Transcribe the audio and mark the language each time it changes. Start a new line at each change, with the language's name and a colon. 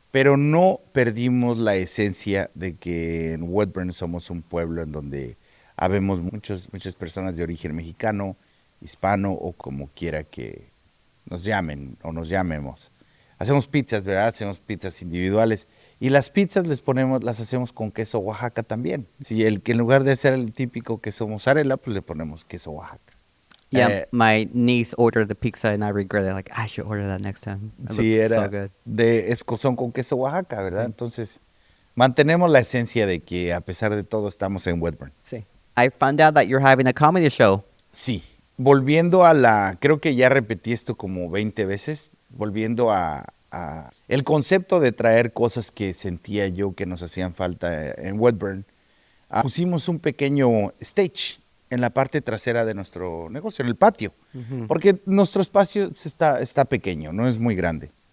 Spanish: pero no perdimos la esencia de que en Wedburn somos un pueblo en donde habemos muchas personas de origen mexicano, hispano o como quiera que nos llamen o nos llamemos. Hacemos pizzas, ¿verdad? Hacemos pizzas individuales y las pizzas las hacemos con queso Oaxaca también. Si que en lugar de hacer el típico queso mozzarella, pues le ponemos queso Oaxaca.
English: Yeah, Eh, my niece ordered the pizza and I regret it. Like, I should order that next time. It
Spanish: sí,
English: looked so
Spanish: era
English: good.
Spanish: son con queso Oaxaca, ¿verdad? Sí. Entonces, mantenemos la esencia de que a pesar de todo estamos en Wedburn. Sí.
English: I found out that you're having a comedy show.
Spanish: Sí, volviendo creo que ya repetí esto como 20 veces, volviendo a el concepto de traer cosas que sentía yo que nos hacían falta en Wedburn. Pusimos un pequeño stage en la parte trasera de nuestro negocio, en el patio, porque nuestro espacio está pequeño, no es muy grande.